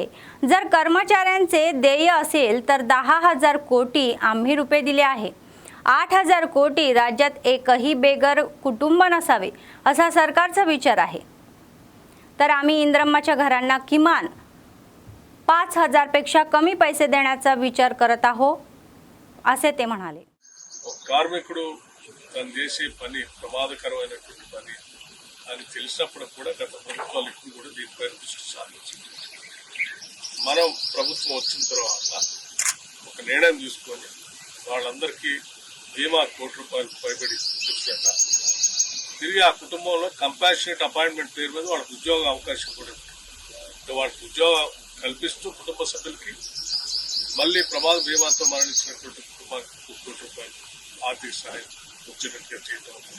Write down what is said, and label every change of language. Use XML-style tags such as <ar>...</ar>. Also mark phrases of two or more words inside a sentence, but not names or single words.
<mr>जर कर्मचाऱ्यांचे देय असेल तर 10,000 कोटी आम्ही रुपये दिले आहे। 8,000 कोटी राज्यात एकही बेघर कुटुंब नसावे असा सरकारचा विचार आहे। तर आम्ही इंद्रम्माच्या घरांना किमान 5,000 पेक्षा कमी पैसे देण्याचा विचार करत आहोत, असे ते म्हणाले।</mr> <te>కార్మికుడు తను చేసే పని ప్రమాదకరమైనటువంటి పని అని తెలిసినప్పుడు కూడా గత ప్రభుత్వాలు ఇప్పుడు కూడా దీనిపై దృష్టి సారించింది। మనం ప్రభుత్వం వచ్చిన తర్వాత ఒక నిర్ణయం తీసుకొని వాళ్ళందరికీ బీమా ₹1,00,00,000 పైబడి చెప్పాక తిరిగి ఆ కుటుంబంలో</te> <en>compassionate appointment</en> <te>పేరు మీద వాళ్ళకి ఉద్యోగ అవకాశం కూడా వాళ్ళకి ఉద్యోగం కల్పిస్తూ కుటుంబ సభ్యులకి మళ్ళీ ప్రమాద బీమాతో మరణించినటువంటి కుటుంబానికి ₹1,00,00,000 ఆర్థిక సహాయం వచ్చేటట్టుగా చేయడం ఉంది।</te>